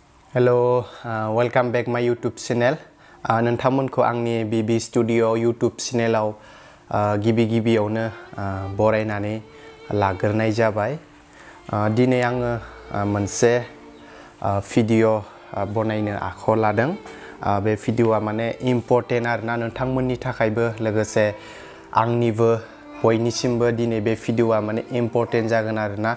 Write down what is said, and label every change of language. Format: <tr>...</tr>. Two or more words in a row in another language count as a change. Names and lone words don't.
<en>Hello, welcome back my YouTube channel.</en> <brx>नोंथांमोनखौ आंनि BB Studio YouTube channelआव गिबियावनो बरायनानै लाग्रोनाय जाबाय। दिनै आङो मोनसे भिडिअ बनायनो आखायाव लादों। बे भिडिअआ माने इम्पोर्टेन्ट आरोना नोंथांमोननि थाखायबो लोगोसे आंनिबो बयनिसिमबो दिनै बे भिडिअआ माने इम्पोर्टेन्ट जागोन आरोना।</brx>